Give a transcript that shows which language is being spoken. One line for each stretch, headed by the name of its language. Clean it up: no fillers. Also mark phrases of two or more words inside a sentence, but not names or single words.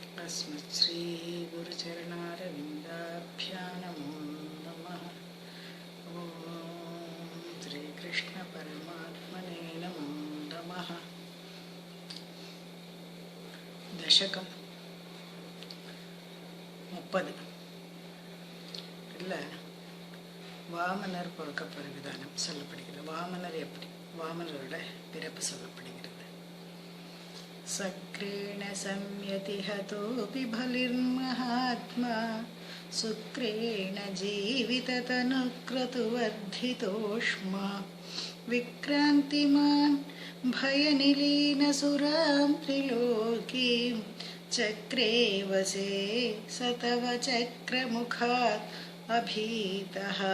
Sanskrit: अस्मत् श्री गुरुचरणारविन्दाभ्यां नमो नमः। ॐ श्रीकृष्ण परमात्मने नमो नमः।
Tamil: दशकं 30 இல்லை வாமனர் பிறக்கப்படுற விதானம் சொல்லப்படுகிறது. வாமனர் எப்படி, வாமனரோட பிறப்பு சொல்லப்படுகிறது.
Sanskrit: चक्रेण संयति हतोऽपि बलिर्महात्मा शुक्रेण जीविततनुक्रतुवर्धितोष्मा विक्रान्तिमान् भयनिलीन सुरां त्रिलोकीं चक्रे वशे सतव चक्रमुखात् अभीतः.